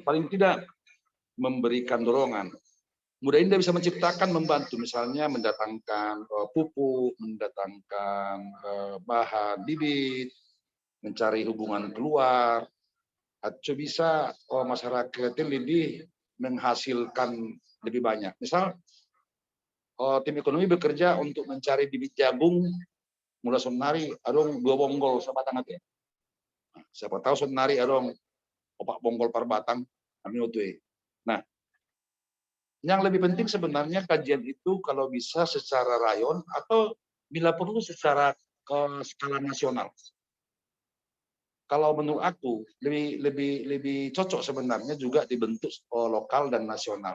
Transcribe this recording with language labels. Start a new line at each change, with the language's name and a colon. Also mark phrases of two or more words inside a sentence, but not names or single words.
Indonesian: Paling tidak memberikan dorongan. Mudah-mudahan bisa menciptakan, membantu misalnya mendatangkan pupuk, mendatangkan bahan bibit, mencari hubungan keluar, atau bisa masyarakat lebih menghasilkan lebih banyak. Misal tim ekonomi bekerja untuk mencari bibit jagung mulai
Batak Toba: sonari adong
Indonesian: 2 bonggol sebatang ate. Siapa tahu
Batak Toba: sonari adong
Indonesian: 4 bonggol per batang kami utue. Nah, yang lebih penting sebenarnya kajian itu kalau bisa secara rayon atau bila perlu secara skala nasional. Kalau menurut aku lebih cocok sebenarnya juga dibentuk lokal dan nasional.